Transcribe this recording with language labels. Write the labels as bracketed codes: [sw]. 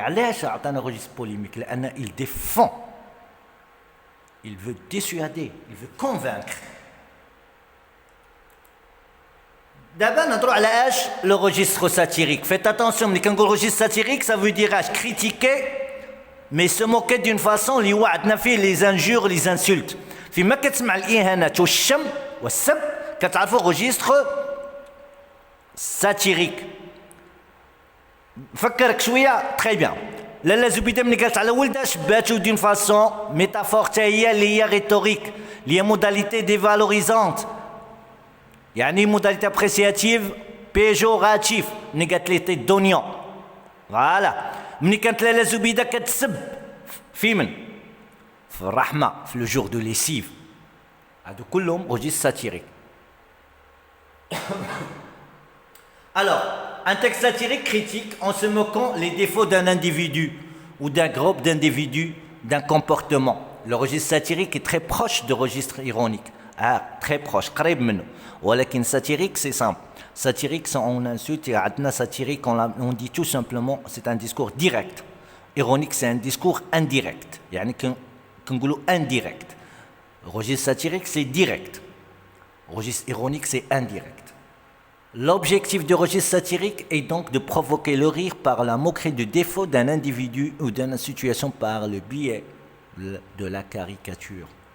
[ar] علاش عطانا [fr] registre polémique [ar] لأن [fr] il défend, il veut dissuader, il veut convaincre. D'abord, on a le registre satirique. Faites attention, mais quand on registre satirique, ça veut dire critiquer, mais se moquer d'une façon [ar] اللي وعدنا فيه [fr] les injures, les insultes. [ar] فيما كتسمع الإهانات والشم والسب كتعرفوا registre satirique. فكرك شويه [fr] très bien. [ar] لاله زبيده ملي قالت على ولدها شباتو [fr] d'une façon [ar] métaphore حتى هي اللي هي rhétorique, اللي هي modalité dévalorisante. يعني modalité appréciative péjorative ملي قالت لي [fr] تي دونيون. فوالا [ar] ملي كانت لاله زبيده كتسب في من في الرحمه في [fr] لو جور دو ليسيف. [ar] هادو كلهم registre satirique. [fr] Alors, un texte satirique critique en se moquant les défauts d'un individu ou d'un groupe d'individus, d'un comportement. Le registre satirique est très proche du registre ironique. Ah, très proche, [ar] قريب منه. ولكن [fr] satirique, c'est simple. Satirique, on insulte, satirique, on dit tout simplement, c'est un discours direct. Ironique, c'est un discours indirect. [ar] يعني كنقولوا indirect. [fr] Registre satirique, c'est direct. Registre ironique, c'est indirect. L'objectif du registre satirique est donc de provoquer le rire par la moquerie du défaut d'un individu ou d'une situation par le biais de la caricature.